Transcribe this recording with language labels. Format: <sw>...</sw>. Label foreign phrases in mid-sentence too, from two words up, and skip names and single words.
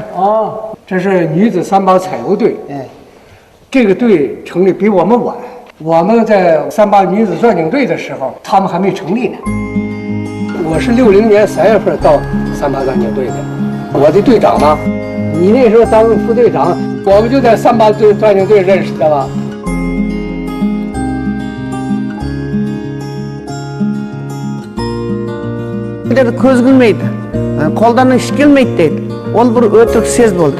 <zh>啊，这是女子3八彩油队，哎，这个队成立比我们晚，我们在3八女子钻井队的时候，他们还没成立呢。我是60年3月份到3八钻井队的，我的队长呢，你那时候当副队长，我们就在3八钻井队认识的了。</zh> <kk>көз кілмейді, қолдан іш келмейді дейді. Ол бір өтірік сөз болды.</kk>